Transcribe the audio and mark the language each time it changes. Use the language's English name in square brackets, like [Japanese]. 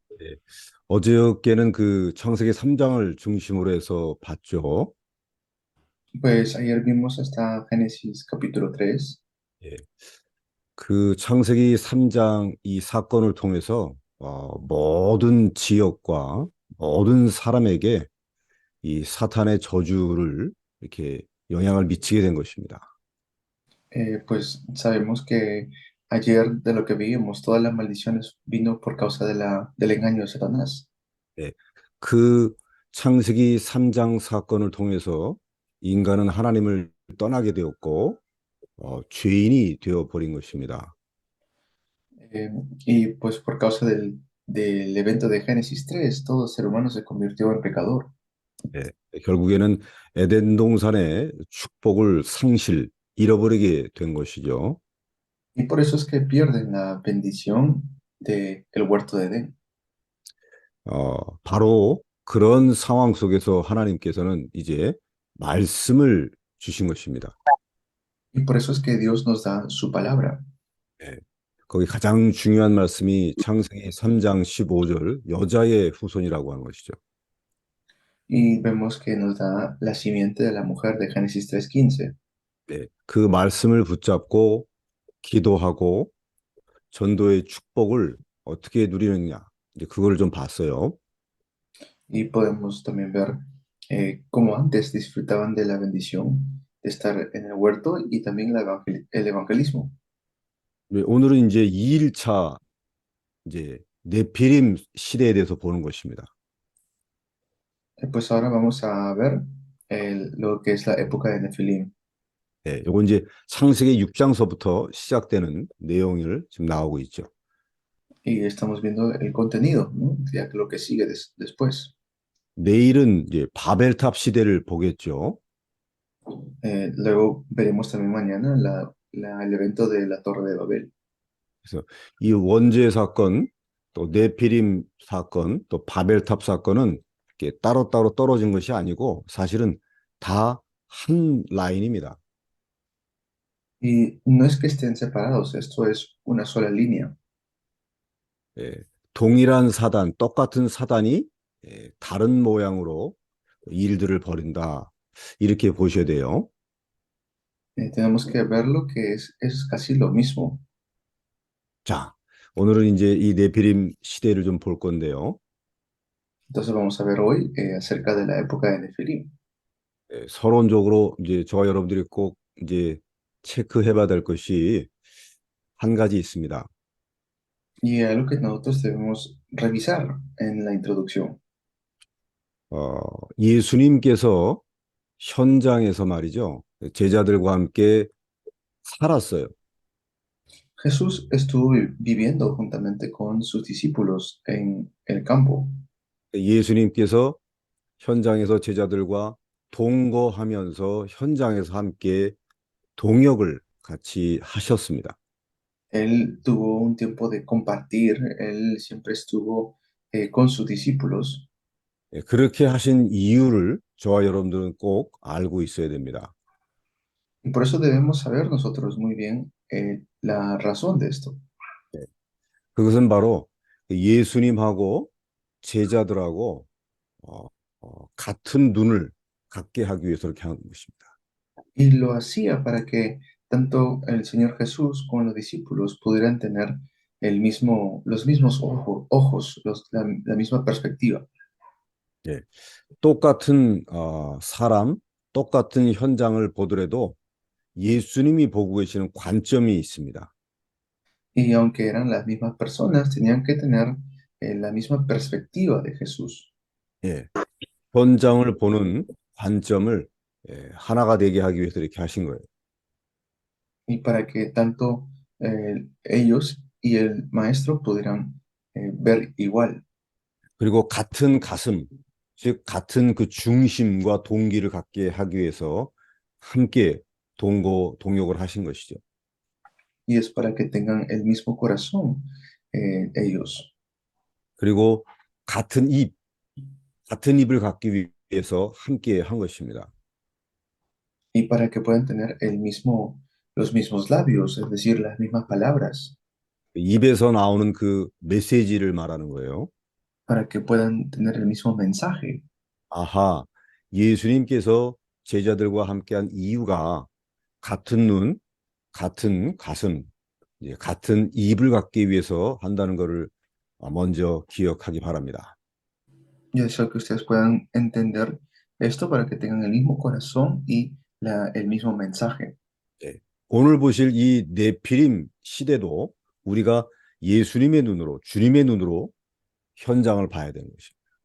[Korean] 예, 어저께는 그 창세기 3장을 중심으로 해서 봤죠. [Spanish] Pues ayer vimos hasta Génesis capítulo 3. [Korean] 예, 그 창세기 3장 이 사건을 통해서 모든 지역과 모든 사람에게 이 사탄의 저주를 이렇게 영향을 미치게 된 것입니다. [Spanish] Pues sabemos que ayer de lo que vimos, todas las maldiciones vino por causa del engaño de Satanás. [Korean] 예, 그 창세기 3장 사건을 통해서 인간은 하나님을 떠나게 되었고 죄인이 되어 버린 것입니다. [Spanish] Eh, y pues por causa del evento de Génesis 3 todo ser humano se convirtió en pecador. [Korean] 예, 결국에는 에덴 동산의 축복을 잃어버리게 된 것이죠. [Spanish] Y por eso es que pierden la bendición del huerto de Edén. [Korean] 바로 그런 상황 속에서 하나님께서는 이제 말씀을 주신 것입니다. [Spanish] Y por eso es que Dios nos da su palabra. [Korean] 예, 거기 가장 중요한 말씀이 창세기 3장 15절 여자의 후손이라고 하는 것이죠. [Spanish] Y vemos que nos da la simiente de la mujer de Génesis 3:15. [Korean] 예, 그 말씀을 붙잡고 기도하고 전도의 축복을 어떻게 누리느냐 이제 그걸 좀 봤어요. [Spanish] Y podemos también ver cómo antes disfrutaban de la bendición de estar en el huerto y también el evangelismo. [Korean] 네, 오늘은 이제 2일차 이제 네피림 시대에 대해서 보는 것입니다. [Spanish] Pues ahora vamos a ver lo que es la época de Nefilim. [Korean] 예, 요건 이제 창세기 6장서부터 시작되는 내용을 지금 나오고 있죠. [Spanish] Y estamos viendo el contenido, ¿no? Ya que lo que sigue después. [Korean] 내일은 이제 바벨탑 시대를 보겠죠. [Spanish] Luego veremos también mañana el evento de la Torre de Babel. [Korean] 그래서 이 원죄 사건, 또 네피림 사건, 또 바벨탑 사건은 이렇게 따로따로 떨어진 것이 아니고 사실은 다 한 라인입니다. [Spanish] Y no es que estén separados, esto es una sola línea. [Korean] 예, 동일한 사단, 똑같은 사단이 다른 모양으로 일들을 벌인다. 이렇게 보셔야 돼요. [Spanish] Tenemos que verlo que es casi lo mismo. [Korean] 자, 오늘은 이제 이 네피림 시대를 좀 볼 건데요. [Spanish] Entonces vamos a ver hoy acerca de la época de Nefilim. [Korean] 서론적으로 이제 저와 여러분들이 꼭 이제 체크해봐야 될 것이 한 가지 있습니다. [Spanish] Y algo que nosotros debemos revisar en la introducción. [Korean] 예수님께서 현장에서 말이죠. 제자들과 함께 살았어요. [Spanish] Jesús estuvo viviendo juntamente con sus discípulos en el campo. [Korean] 예수님께서 현장에서 제자들과 동거하면서 현장에서 함께 동역을 같이 하셨습니다. [Spanish] Él tuvo un tiempo de compartir, él siempre estuvo con sus discípulos. [Korean] 그렇게 하신 이유를 저와 여러분들은 꼭 알고 있어야 됩니다. [Spanish] Y por eso debemos saber nosotros muy bien la razón de esto. [Korean] 그것은 바로 예수님하고 제자들하고 같은 눈을 갖게 하기 위해서 그렇게 하는 것입니다. [Spanish] Y lo hacía para que tanto el Señor Jesús como los discípulos pudieran tener los mismos ojos, la misma perspectiva. [Korean] 예. 똑같은 사람, 똑같은 현장을 보더라도 예수님이 보고 계시는 관점이 있습니다. [Spanish] Y aunque eran las mismas personas, tenían que tener la misma perspectiva de Jesús. [Korean] 예. 현장을 보는 관점을 하나가 되게 하기 위해서 이렇게 하신 거예요. [Spanish] Y para que tanto ellos y el maestro pudieran ver igual. [Korean] 그리고 같은 가슴, 즉 같은 그 중심과 동기를 갖게 하기 위해서 함께 동역을 하신 것이죠. [Spanish] Y es para que tengan el mismo corazón ellos. [Korean] 그리고 같은 입을 갖기 위해서 함께 한 것입니다. [Spanish] Y para que puedan tener los mismos labios, es decir, las mismas palabras, [Korean] 입에서 나오는 그 메시지를 말하는 거예요. [Spanish] para que puedan tener el mismo mensaje. [Korean] 아하, 예수님께서 제자들과 함께한 이유가 같은 눈, 같은 가슴, 같은 입을 갖기 위해서 한다는 것을 먼저 기억하기 바랍니다. [Spanish] Yo deseo que ustedes puedan entender esto para que tengan el mismo corazón y el mismo mensaje. [Korean] 오늘 보실 이 네피림 시대도 우리가 예수님의 눈으로, 주님의 눈으로 현장을 봐야 되는 것입니다.